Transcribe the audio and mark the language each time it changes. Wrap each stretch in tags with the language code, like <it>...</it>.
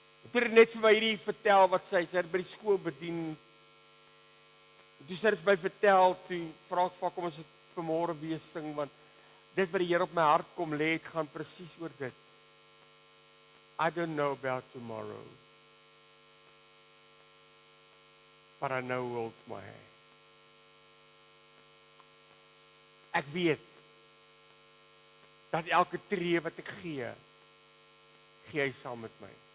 <af>Toe net vir my hierdie vertel wat sy het by die skool bedien. Toe sy het my vertel, toe vra ek vir kom ons vanmôre weer sing, want dit wat die Here op my hart kom lê, het gaan presies oor dit.</af> <en>I don't know about tomorrow, but I know who holds my hand.</en> <af>Ek weet dat elke tree wat ek gee hy saam met my.</af>